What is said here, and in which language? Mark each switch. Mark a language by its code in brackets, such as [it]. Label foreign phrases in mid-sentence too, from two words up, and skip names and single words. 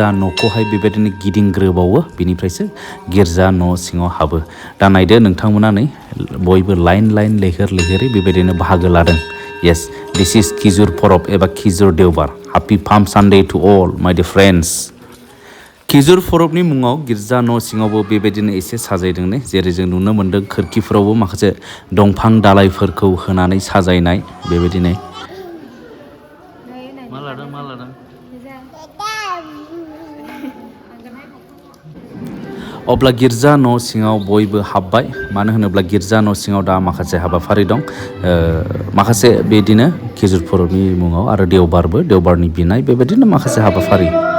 [brx] न'खौहाय बेबायदिनो गिदिंग्रोबावो बिनिफ्रायसो गिर्जा न' सिङाव हाबो दा नायदो नोंथांमोना नै बयबो लाइन लैहोर लैहोरै बेबायदिनो बाहागो लादों [en] yes this is [brx] खिजुर परब एबा खिजुर देवबार [en] happy palm sunday to all my dear friends [brx] खिजुर परबनि मुङाव गिर्जा न' सिङावबो बेबायदिनो एसे साजायदों ने जेरै जों नुनो मोन्दों खोरखिफोरावबो माखासे दंफां दालाइफोरखौ होनानै साजायनाय बेबायदिनो अब्ला गिर्जा न' सिङाव बयबो हाबबाय मानो होनोब्ला गिर्जा न' सिङाव दा माखासे हाबाफारि दं माखासे बेदिनो खिजुर परबनि मुङाव आरो देवबारनि बिनाय बेबायदिनो माखासे हाबाफारि